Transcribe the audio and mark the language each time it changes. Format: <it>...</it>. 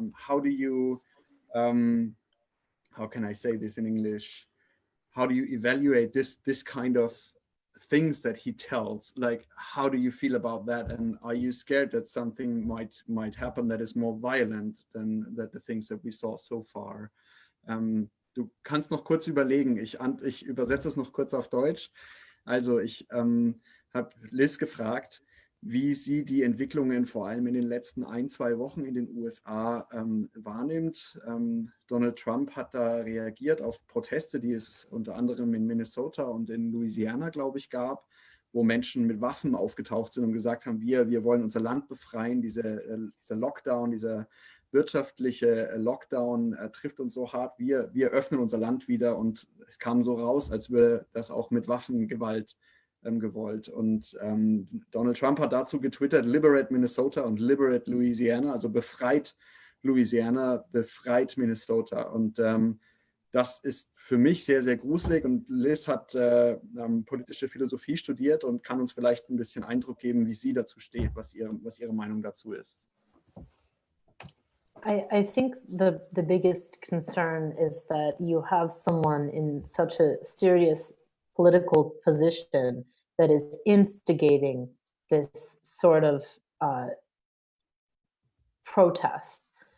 <en>How do you, how can I say this in English? How do you evaluate this kind of things that he tells? Like, how do you feel about that? And are you scared that something might happen that is more violent than the things that we saw so far?</en> <de>Du kannst noch kurz überlegen. Ich übersetze es noch kurz auf Deutsch. Also ich habe Liz gefragt, wie sie die Entwicklungen vor allem in den letzten 1, 2 Wochen in den USA wahrnimmt. Donald Trump hat da reagiert auf Proteste, die es unter anderem in Minnesota und in Louisiana, glaube ich, gab, wo Menschen mit Waffen aufgetaucht sind und gesagt haben, wir wollen unser Land befreien, dieser Lockdown, dieser wirtschaftliche Lockdown trifft uns so hart, wir öffnen unser Land wieder, und es kam so raus, als würde das auch mit Waffengewalt gewollt. Und Donald Trump hat dazu getwittert,</de> <en>liberate Minnesota</en> <de>und</de> <en>liberate Louisiana,</en> <de>also befreit Louisiana, befreit Minnesota. Und das ist für mich sehr, sehr gruselig, und Liz hat politische Philosophie studiert und kann uns vielleicht ein bisschen Eindruck geben, wie sie dazu steht, was ihre Meinung dazu ist.</de> <en>I think the biggest concern is that you have someone in such a serious political position that is instigating this sort of protest.</en>